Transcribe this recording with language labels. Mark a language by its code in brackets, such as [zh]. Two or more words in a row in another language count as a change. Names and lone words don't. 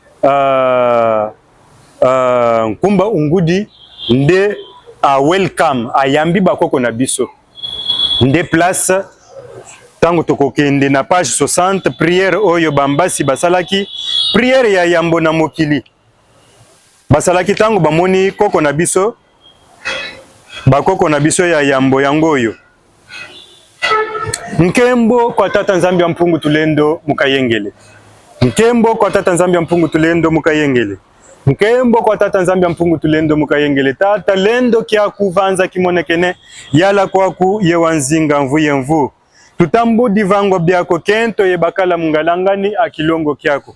[ln] Nkumba Ungudi nde welcome ayambi bakoko na biso nde place tango tokokende na page 60 prière oyo bambasi basalaki prière ya yambo na mokili basalaki tango bamoni koko na biso bakoko na biso ya yambo yango oyo [kg] Nkembo kwa tata nzambi ya mpungu tulendo mukayengele. Nkembo kwa tata nzambi ya mpungu tulendo mukayengele. Nkembo kwa tata nzambi ya mpungu tulendo mukayengele. Tata lendo kia kuvanza kimonekene yala kwaku ye wanzinga mvuye mvu. Tutambu divango byako kento ye bakala mungalangani akilongo kyako.